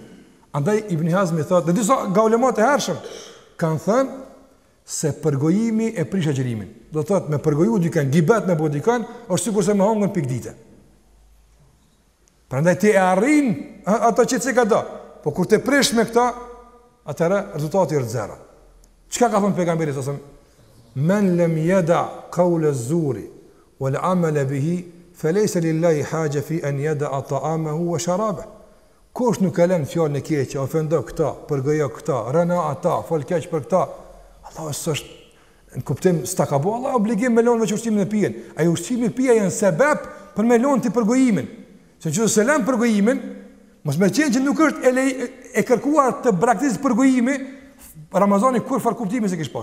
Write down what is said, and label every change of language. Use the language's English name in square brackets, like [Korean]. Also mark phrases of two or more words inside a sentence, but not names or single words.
[Albanian] Andaj Ibn Hazmi thotë, dhe disa nga ulemat e hershëm kanë thënë se përgojimi e prish agjërimin. Do thotë me përgoju dikën, gibet me bë dikën, është sikur se më hongën pikdite. Prandaj ti e arrin ato që ti ka do. Po kur të prish me këta, atëra rezultati është zero. Çka ka thënë pejgamberi sa [Arabic] من لم يدع قول الزور والعمل به فليس لله حاجة في أن يدع طعامه وشرابه. [Albanian] Kush nuk ka lënë fjalën e keqe, ofendo këta, përgojo këta, rëna ata, fol keq për këta, Allah është në kuptim s'ta ka bo Allah obligim me lonë veç ushqimin e pijen. Ai ushqimi e pija janë sebeb për me lonë ti përgojimin. Se që se lëm përgojimin, mos me qenë që nuk është e kërkuar të braktisë përgojimi, Ramazani kur far kuptimi se kish pas.